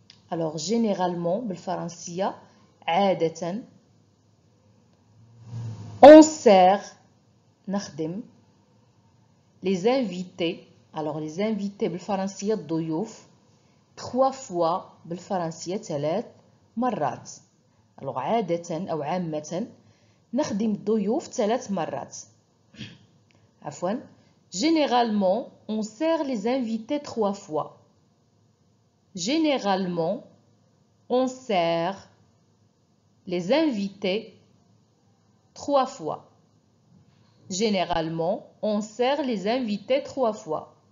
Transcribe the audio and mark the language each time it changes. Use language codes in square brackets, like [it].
[fr] Alors, généralement, [ar] بالفرنسية عادة [fr] on sert [ar] نخدم [fr] les invités. Alors, les invités [ar] بالفرنسية الضيوف [fr] 3 fois [ar] بالفرنسية 3 مرات. Alors, عادة أو عامة نخدم الضيوف 3 مرات. عفوا. [fr] Généralement, on sert les invités 3 fois. Généralement, on sert les invités 3 fois. Généralement, on sert les invités 3 fois.